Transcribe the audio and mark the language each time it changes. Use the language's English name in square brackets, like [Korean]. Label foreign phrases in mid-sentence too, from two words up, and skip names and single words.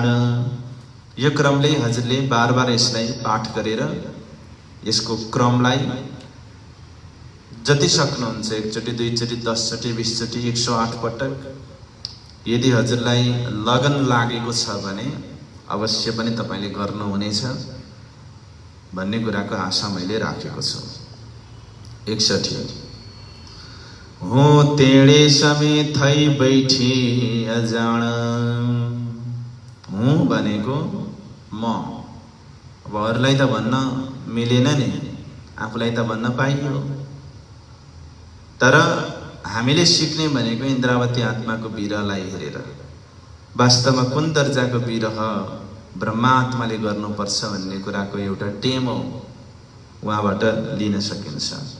[Nepali] यो क्रमले हजुरले बार बार यसलाई पाठ गरेर यसको क्रमलाई जति सक्नुहुन्छ एकचोटि, दुईचोटि, 10 चोटि, 20 चोटि, 108 पटक यदि हजुरलाई लगन लागेको छ भने अवश्य पनि तपाईले गर्नुहुनेछ भन्ने कुराको आशा मैले राखेको छु। [Gujarati] 61 हो तेणे समय थई बैठी अजान। [Nepali] हूँ भनेको म, अब अरूलाई त भन्न मिलेन नि, आफूलाई त भन्न पाइयो। तर हामीले सिक्ने भनेको इन्द्रावती आत्माको विरहलाई हेरेर। वास्तवमा कुन दर्जाको विरह ब्रह्मात्माले गर्नुपर्छ भन्ने कुराको एउटा टेमो उहाँबाट लिन सकिन्छ।